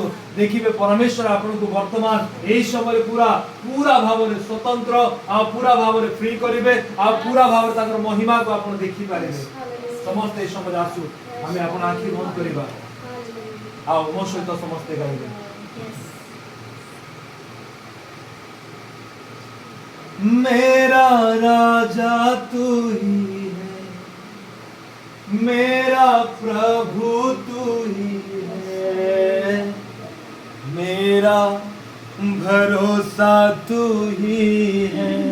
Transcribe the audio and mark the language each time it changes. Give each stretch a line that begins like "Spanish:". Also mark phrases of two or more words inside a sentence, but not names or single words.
Odia: ଦେଖିବେ ପରମେଶ୍ୱର ଆପଣଙ୍କୁ ବର୍ତ୍ତମାନ ଏହି ସମୟରେ ପୁରା ଭାବରେ ସ୍ୱତନ୍ତ୍ର ଆଉ ପୁରା ଭାବରେ ଫ୍ରି କରିବେ ଆଉ ପୁରା ଭାବରେ ତାଙ୍କର ମହିମାକୁ ଆପଣ ଦେଖିପାରିବେ। ସମସ୍ତେ ଏହି ସମୟରେ ଆସୁ ଆମେ ଆପଣ ଆଖି ବନ୍ଦ କରିବା ଆଉ ମୋ ସହିତ ସମସ୍ତେ ଗାଇବେ।
Hindi: मेरा राजा तू ही है, मेरा प्रभु तू ही है, मेरा भरोसा तू ही है,